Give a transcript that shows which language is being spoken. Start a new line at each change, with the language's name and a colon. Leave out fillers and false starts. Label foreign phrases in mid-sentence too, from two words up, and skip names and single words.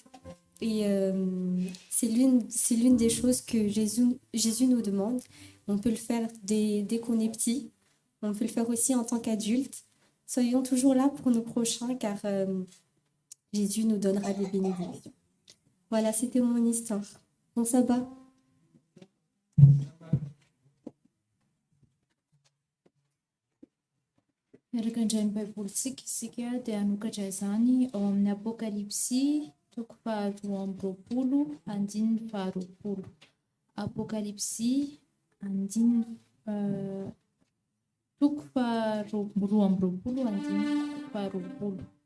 French: Et c'est l'une des choses que Jésus nous demande. On peut le faire dès qu'on est petit. On peut le faire aussi en tant qu'adulte. Soyons toujours là pour nos prochains car Jésus nous donnera des bénédictions. Voilà, c'était mon histoire. Bon sabbat.
Malagasy: Araka indray ny baibolintsika isika dia hanokatra izany ao amin'ny Apokalipsy toko faharoa amby roapolo andininy faharoapolo. Apokalipsy andininy toko faharoa amby roapolo andininy toko faharoapolo.